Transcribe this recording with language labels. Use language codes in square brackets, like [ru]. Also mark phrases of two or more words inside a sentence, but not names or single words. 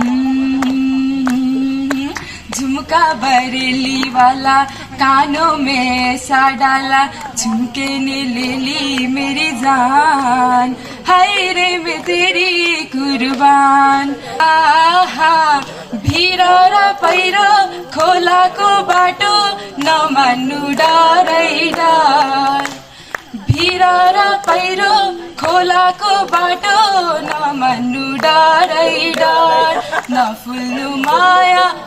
[hi] झुमका बरेली वाला कानों में ऐसा डाला झुमके ने ले ली मेरी जान हाय रे मैं तेरी कुर्बान आहा [ne] भिरो र पहिरो खोलाको बाटो नमान्नु डरै डर भिरो र पहिरो खोलाको बाटो नमान्नु डरै डर नफुल्नु माया